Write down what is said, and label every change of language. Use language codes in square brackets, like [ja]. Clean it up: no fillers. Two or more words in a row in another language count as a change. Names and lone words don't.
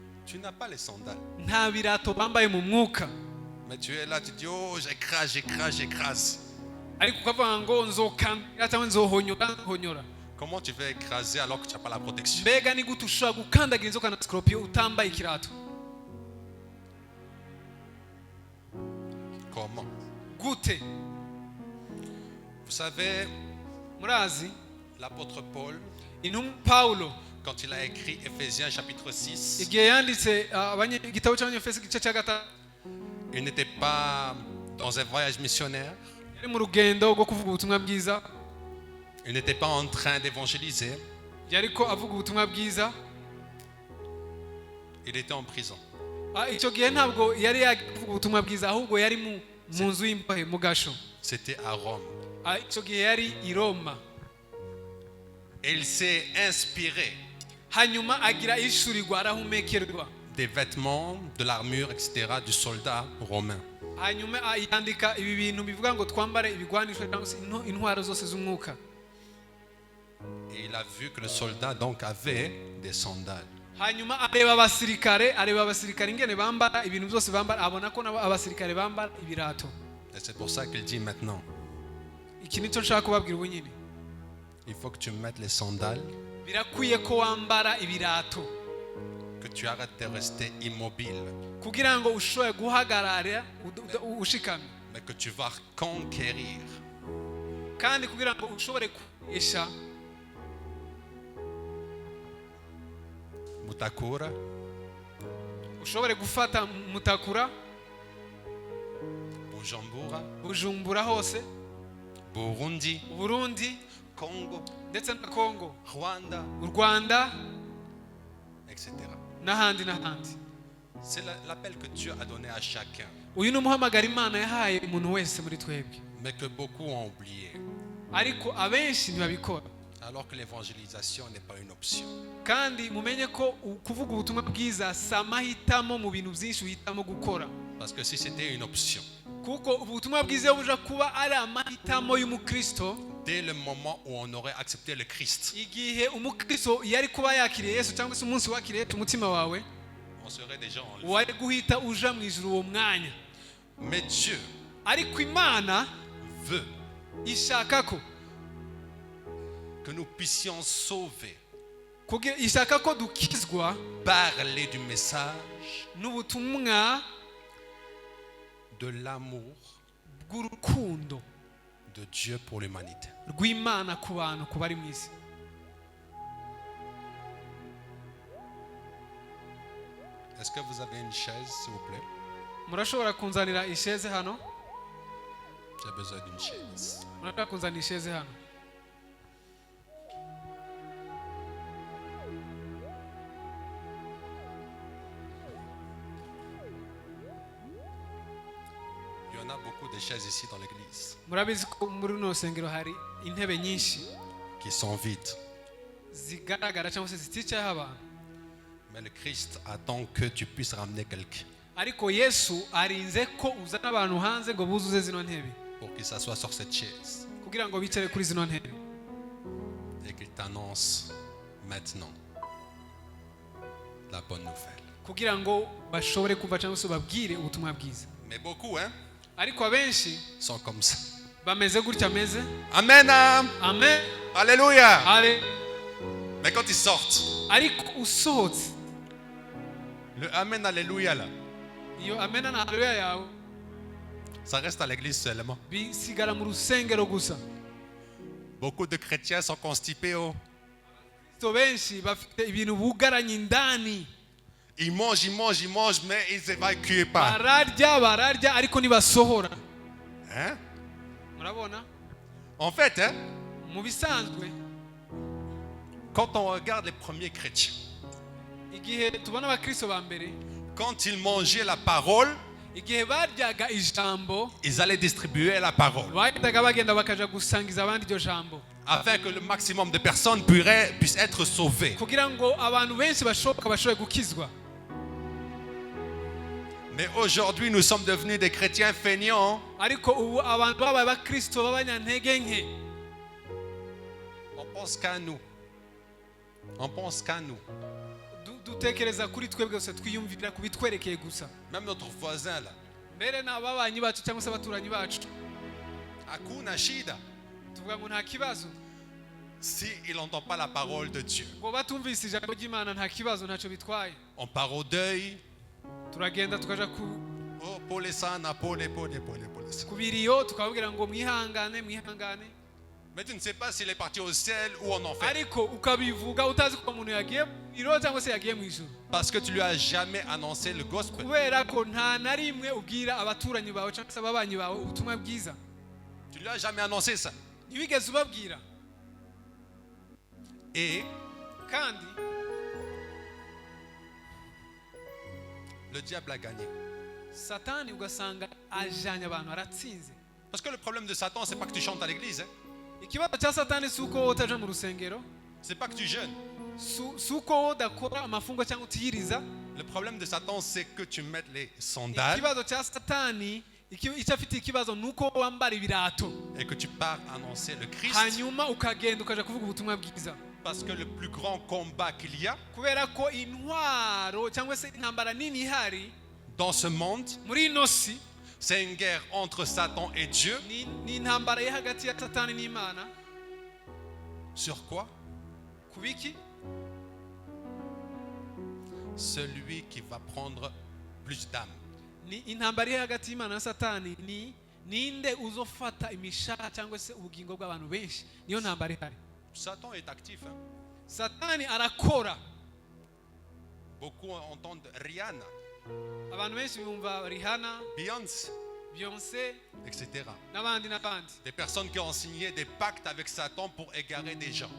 [fr] Tu n'as pas les sandales. [rw] nta birato bambaye mu mwuka, [fr] Mais tu es là, tu dis, oh, j'écrase, j'écrase, j'écrase. [rw] ariko ukavuga ngo nzokandira cyangwa nzohonyora. [fr] Comment tu veux écraser alors que tu n'as pas la protection? [rw] Mbega ni gute ushobora gukandagira inzoka na scorpion utambaye ikirato? [fr] Comment? [rw] Gute? [fr] Vous savez, [rw] Murazi [fr] l'apôtre Paul, [rw] intumwa Paulo [fr] quand il a écrit Éphésiens chapitre 6, [rw] igihe yanditse igitabo cy'abanyefesi igice cya gatatu, [fr] il n'était pas dans un voyage missionnaire, [rw] yari mu rugendo rwo kuvuga ubutumwa bwiza, [fr] il n'était pas en train d'évangéliser, [rw] yariko avuga ubutumwa bwiza. [fr] il était en prison. [rw] Icyo gihe ntabwo yari yavuga ubutumwa bwiza, ahubwo yari mu nzu y'imbohe mu gasho. [fr] C'était à Rome. [rw] Icyo gihe yari i Roma. [fr] Et il s'est inspiré [rw] Hanyuma agira ishurirwa, arahumekerwa. [fr] des vêtements, de l'armure, etc. du soldat romain. [rw] Hanyuma yandika ibi bintu bivuga ngo twambare ibigwanisho cyangwa se intwaro zose z'umwuka. [fr] Et il a vu que le soldat donc avait des sandales. [rw] Hanyuma areba abasirikare ingene bambara ibintu byose bambara, abona ko abasirikare bambara ibirato. [fr] Et c'est pour ça qu'il dit maintenant, [rw] Iki nicyo nshaka kubabwira ubu nyine. [fr] il faut que tu mettes les sandales, [rw] Birakwiye ko wambara ibirato [fr] que tu arrêtes de rester immobile, [rw] kugira ngo ushobore guhagarara ushikamye, [fr] mais que tu vas conquérir. [rw] kandi kugira ngo ushobore kuesha Mutakura, ushobore gufata Mutakura, Bujumbura, Bujumbura hose, Burundi, Burundi Congo, ndetse na Kongo, Rwanda, u Rwanda etc. n'ahandi n'ahandi. [fr] C'est l'appel que Dieu a donné à chacun, [rw] Uyu ni umuhamagaro Imana yahaye umuntu wese muri twebwe, [fr] mais que beaucoup ont oublié, [rw] ariko abenshi ntibabikora. [fr] alors que l'évangélisation n'est pas une option. [rw] Kandi mumenye ko kuvuga ubutumwa bwiza si amahitamo mu bintu byinshi uhitamo gukora, [fr] Parce que si c'était une option, [rw] kuko ubutumwa bwiza buja kuba ari amahitamo y'umukristo, [fr] dès le moment où on aurait accepté le Christ, [rw] igihe umukristo yari kuba yakiriye Yesu cyangwa se umunsi wakiriye umutima wawe, [fr] on serait déjà en lui. [rw] wari guhita uja mu ijuru uwo mwanya. [fr] Mais Dieu [rw] Ariko Imana [fr] veut [rw] ishaka ko [fr] que nous puissions sauver, [rw] ishaka ko dukizwa [fr] parler du message [rw] n'ubutumwa [fr] de l'amour [rw] bw'urukundo [fr] de Dieu pour l'humanité. [rw] rw'Imana ku bantu, ku bari mu isi. [fr] Est-ce que vous avez une chaise, s'il vous plaît? [rw] Murashobora kunzanira isheze hano? [fr] J'ai besoin d'une chaise. [rw] Murashobora kunzanira isheze hano? [fr] Il y en a beaucoup de chaises ici dans l'église [rw] Murabizi ko muri runo rusengero hari intebe nyinshi [fr] qui sont vides. [rw] zigaragara cyangwa se ziticayeho abantu, [fr] Mais le Christ attend que tu puisses ramener quelqu'un [rw] ariko Yesu arinze ko uzana abantu hanze ngo buzuze zino ntebe [fr] pour qu'il s'assoie sur cette chaise [rw] kugira ngo bicare kuri zino ntebe, [fr] et qu'il t'annonce maintenant la bonne nouvelle. [rw] kugira ngo bashobore kumva cyangwa se babwire ubutumwa bwiza. [fr] Mais beaucoup [rw] Ariko abenshi [fr] sont comme ça. [rw] bameze gutya ameze. Amen. Amen. [fr] Alléluia. [rw] Ale. [fr] Mais quand ils sortent, [rw] Ariko usohotse, [fr] le Amen, Alléluia là, [rw] iyo amen na haleluya yawe [fr] ça reste à l'église seulement. [rw] bisigara mu rusengero gusa. [fr] Beaucoup de chrétiens sont constipés. [rw] So benshi bafite ibintu bugaranye indani, [fr] Ils mangent, mais ils n'évacuent pas. [rw] bararya ariko ntibasohora. [fr] Hein? [rw] Murabona, [fr] En fait, [rw] mu bisanzwe [fr] quand on regarde les premiers chrétiens, [rw] igihe tubona abakristo ba mbere, [fr] quand ils mangeaient la parole, [rw] igihe baryaga ijambo, [fr] ils allaient distribuer la parole [rw] bagendaga bagenda bakaja gusangiza abandi iryo jambo, [fr] afin que le maximum de personnes puissent être sauvées. [rw] kugira ngo abantu benshi bashoboka bashobore gukizwa. [fr] Mais aujourd'hui, nous sommes devenus des chrétiens feignants. [rw] Ariko ubu abantu babaye abakristo b'abanyantege nke, [fr] On pense qu'à nous. On pense qu'à nous. [rw] dutekereza kuri twebwe gusa twiyumvira kubitwerekeye gusa [fr] Même notre voisin là, [rw] mbere n'ababanyi bacu cyangwa se abaturanyi bacu [sw] Hakuna Shida, [rw] tuvuga ngo nta kibazo [fr] si il n'entend pas la parole de Dieu. [rw] ngo batumvise ijambo ry'Imana nta kibazo ntacyo bitwaye [fr] On part au deuil. [rw] turagenda tukaja [sw] Oh, pole sana, pole. [rw] ku biriyo tukababwira ngo mwihangane [fr] Mais tu ne sais pas s'il est parti au ciel ou en enfer. [rw] ariko ukabivuga utazi ko umuntu yagiye mu biro cyangwa se yagiye mu ijuru [fr] Parce que tu lui as jamais annoncé le gospel. [rw] kubera ko nta na rimwe ubwira abaturanyi bawe cyangwa se ababanyi bawe ubutumwa bwiza [fr] Tu lui as jamais annoncé ça. [rw] ntibigeze ubabwira [fr] Et [rw] kandi [fr] le diable a gagné. [rw] satani ugasanga ajanye abantu aratsinze [fr] Parce que le problème de Satan, c'est pas que tu chantes à l'église. Hein. [rw] ikibazo cya satani si uko wowe utaja mu rusengero [fr] C'est pas que tu jeûnes. [rw] si uko wowe udakora amafungo cyangwa utiyiriza [fr] Le problème de Satan, c'est que tu mettes les sandales [rw] ikibazo cya satani icyo afite ikibazo ni uko wambara ibirato [fr] et que tu pars annoncer le Christ. [rw] hanyuma ukagenda ukaja kuvuga ubutumwa bwiza [fr] Parce que le plus grand combat qu'il y a [rw] kubera ko intwaro cyangwa se intambara nini ihari [fr] dans ce monde, [rw] muri ino si [fr] c'est une guerre entre Satan et Dieu. [rw] ni intambara ye hagati ya satani n'Imana [fr] Sur quoi? [rw] ku biki [fr] Celui qui va prendre plus d'âmes. [rw] ni intambara iri hagati y'Imana na satani ni ninde uzofata imishara cyangwa se ubugingo bw'abantu benshi niyo ntambara ihari [fr] Satan est actif. Hein. [rw] satani arakora [fr] Beaucoup entendent Rihanna, [rw] abantu benshi bumva Rihanna Beyoncé, Beyoncé etc. n'abandi [fr] Des personnes qui ont signé des pactes avec Satan pour égarer des gens.